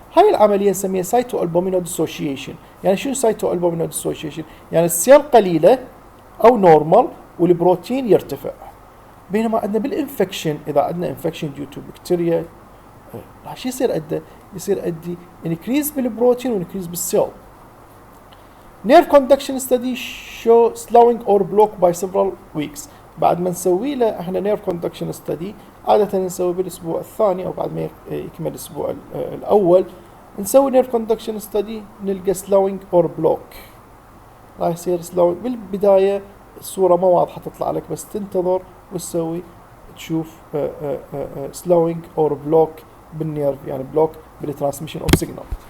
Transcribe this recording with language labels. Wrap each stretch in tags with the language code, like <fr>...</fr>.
<ar>هاي العمليه نسميها سايتو البومينو ديسوشيشن. يعني شنو سايتو البومينو ديسوشيشن؟ يعني السيل قليله او نورمال والبروتين يرتفع. بينما عندنا بالانفكشن، اذا عندنا انفكشن ديو تو بكتيريا شو يصير عنده؟ يصير عندي انكريز بالبروتين وانكريز بالسيل.</ar> <en>Nerve conduction study show slowing or block by several weeks.</en> <ar>بعد ما نسوي له احنا نيرف كوندكشن ستدي عادة نسوي بالاسبوع الثاني او بعد ما يكمل الاسبوع الاول نسوي نيرف كوندكشن ستدي نلقى سلوينج اور بلوك. راح يصير سلوينج بالبداية الصورة ما واضحة تطلع لك، بس تنتظر وتسوي تشوف سلوينج اور بلوك بالنيرف، يعني بلوك بالترانسميشن اوف سيجنال.</ar>